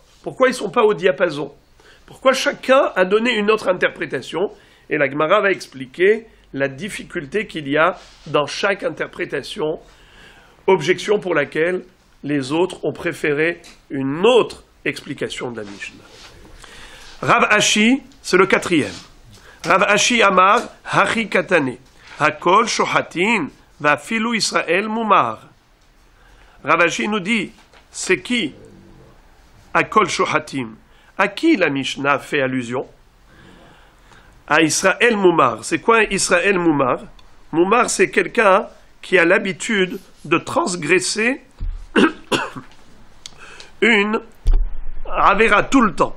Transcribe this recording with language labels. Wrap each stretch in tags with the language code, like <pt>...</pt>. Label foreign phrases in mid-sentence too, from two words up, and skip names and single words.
<fr>Pourquoi ils ne sont pas au diapason? Pourquoi chacun a donné une autre interprétation? Et la Gemara va expliquer la difficulté qu'il y a dans chaque interprétation, objection pour laquelle les autres ont préféré une autre explication de la Mishnah. Rav Ashi, c'est le quatrième.</fr> <he>רב אשי אמר, הכי קתני, הכל שוחטין, ואפילו ישראל מומר.</he> <fr>Rav Ashi nous dit, c'est qui</fr> <he>הכל שוחטים?</he> <fr>À qui la Mishnah fait allusion? À</fr> <he>ישראל מומר.</he> <fr>C'est quoi</fr> <he>ישראל מומר?</he> <fr>Mumar, c'est quelqu'un qui a l'habitude de transgresser une Avera tout le temps.</fr>